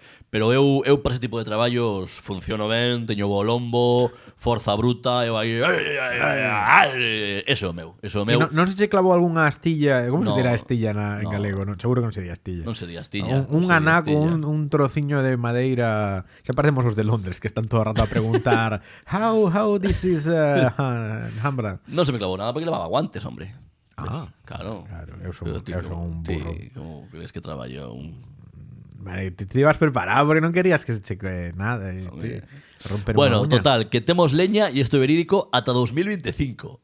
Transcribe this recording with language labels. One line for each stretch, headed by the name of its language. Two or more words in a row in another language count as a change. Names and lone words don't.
Galician: Pero eu para ese tipo de traballos funciono ben, teño bo lombo, forza bruta, eu aí... Eso é o meu. Non se che clavou algunha astilla... Como No, se dirá astilla en no. galego? Non, seguro que non se di astilla. Non sería astilla. Un anaco, un trociño de madeira... Xa parecemos os de Londres, que están todo o rato a preguntar
English: how this is Hambra.
Galician: Non se me clavou nada porque levaba guantes, hombre. Ah, claro. eu son un burro. Ti, como crees que traballo Vale, te ibas preparado porque non querías que se cheque nada. Romper Bueno, unha uña. total, que temos leña e isto é verídico ata 2025